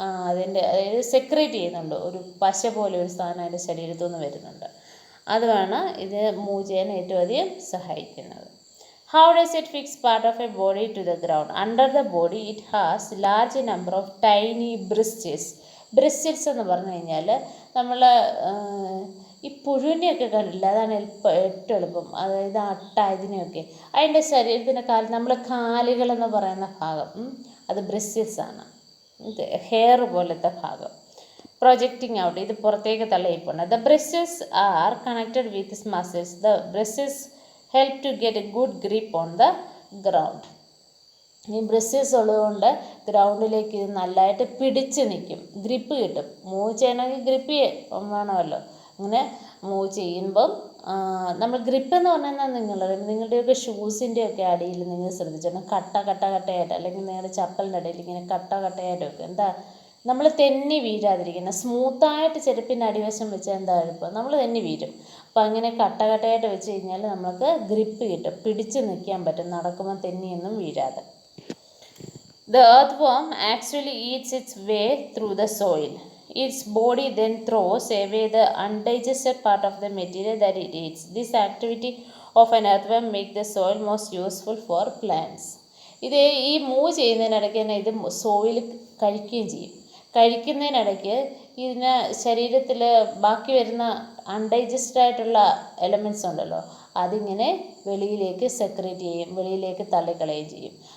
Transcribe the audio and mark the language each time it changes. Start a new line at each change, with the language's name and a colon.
Malayalam: അതിൻ്റെ അതായത് സെക്രേറ്റ് ചെയ്യുന്നുണ്ട്, ഒരു പശ പോലെ ഒരു സാധനം അതിൻ്റെ ശരീരത്തു നിന്ന് വരുന്നുണ്ട്. അതുമാണ് ഇത് മൂവ് ചെയ്യാൻ ഏറ്റവും അധികം സഹായിക്കുന്നത്.
English: How does it fix part of a body to the ground? Under the body it has large number of tiny bristles.
Malayalam: Bristles എന്ന് പറഞ്ഞു കഴിഞ്ഞാൽ നമ്മൾ ഈ പുഴുവിനെയൊക്കെ കണ്ടില്ല, അതാണ് ഏറ്റവും എളുപ്പം, അതായത് അട്ട ഇതിനെയൊക്കെ അതിൻ്റെ ശരീരത്തിൻ്റെ നമ്മൾ കാലുകളെന്ന് പറയുന്ന ഭാഗം അത് ബ്രിസിൽസ് ആണ്. ഇത് ഹെയർ പോലത്തെ ഭാഗം പ്രൊജക്റ്റിംഗ് ഔട്ട്, ഇത് പുറത്തേക്ക് തള്ളിപ്പോണ്ട്.
English: The bristles are connected with muscles. The bristles help to get a good grip on the ground.
Malayalam: ഈ ബ്രിസിൽസ് ഉള്ളതുകൊണ്ട് ഗ്രൗണ്ടിലേക്ക് ഇത് നല്ലതായിട്ട് പിടിച്ച് നിൽക്കും, ഗ്രിപ്പ് കിട്ടും. മൂവ് ചെയ്യണമെങ്കിൽ ഗ്രിപ്പ് വേണമല്ലോ. അങ്ങനെ മൂവ് ചെയ്യുമ്പം നമ്മൾ ഗ്രിപ്പ് എന്ന് പറഞ്ഞാൽ നിങ്ങളുടെയൊക്കെ ഷൂസിൻ്റെയൊക്കെ അടിയിൽ നിങ്ങൾ ശ്രദ്ധിച്ചോണം, കട്ടയായിട്ട്, അല്ലെങ്കിൽ നിങ്ങളുടെ ചപ്പലിൻ്റെ ഇടയിൽ ഇങ്ങനെ കട്ടയായിട്ടൊക്കെ എന്താ നമ്മൾ തെന്നി വീഴാതിരിക്കുന്ന, സ്മൂത്തായിട്ട് ചെരുപ്പിൻ്റെ അടിവശം വെച്ചാൽ എന്താ എളുപ്പം, നമ്മൾ തെന്നി വീഴും. അപ്പം അങ്ങനെ കട്ടയായിട്ട് വെച്ച് കഴിഞ്ഞാൽ നമുക്ക് ഗ്രിപ്പ് കിട്ടും, പിടിച്ച് നിൽക്കാൻ പറ്റും, നടക്കുമ്പോൾ തെന്നിയൊന്നും വീഴാതെ.
English: The earthworm actually eats its way through the soil. Its body then throws away the undigested part of the material that it eats. This activity of an earthworm makes the soil most useful for plants.
Malayalam: ഇത് ഈ move ചെയ്യുന്നതിനിടയ്ക്ക് തന്നെ ഇത് soil കഴിക്കുകയും ചെയ്യും. കഴിക്കുന്നതിനിടയ്ക്ക് ഇതിന് ശരീരത്തിൽ ബാക്കി വരുന്ന അൺഡൈജസ്റ്റഡ് ആയിട്ടുള്ള എലമെൻറ്റ്സ് ഉണ്ടല്ലോ, അതിങ്ങനെ വെളിയിലേക്ക് സെക്രേറ്റ് ചെയ്യും, വെളിയിലേക്ക് തള്ളിക്കളയുകയും ചെയ്യും.